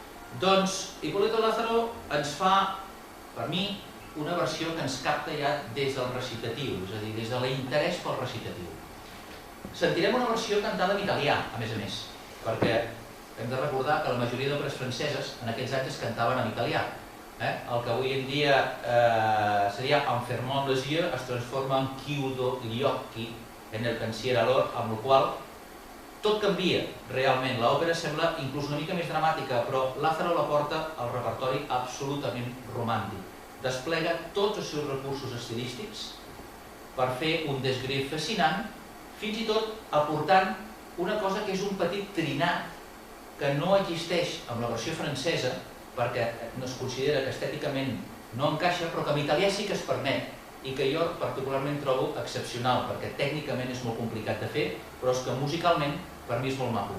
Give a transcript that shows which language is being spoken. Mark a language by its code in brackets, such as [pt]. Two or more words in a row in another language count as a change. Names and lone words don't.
[ca] Doncs Hipólito Lázaro ens fa per mi, una versió que ens capta ja des del recitatiu, és a dir, des de l'interès pel recitatiu. Sentirem una versió cantada en italià, a més, perquè hem de recordar que la majoria d'òperes franceses en aquells anys es cantaven en italià. El que avui en dia seria [fr] en fermant les yeux [ca] es transforma en [it] chiudo gli occhi [ca] en el [it] pensiero all'or, [ca] amb la qual tot canvia realment. L'òpera sembla inclús una mica més dramàtica, però Lázaro la porta al repertori absolutament romàntic. Desplega tots els seus recursos estilístics per fer un desgrill fascinant, fins i tot aportant una cosa que és un petit trinat que no existeix amb la versió francesa, perquè no es considera que estèticament no encaixa, però que en italià sí que es permet, i que jo particularment trobo excepcional, perquè tècnicament és molt complicat de fer, però és que musicalment per mi és molt maco.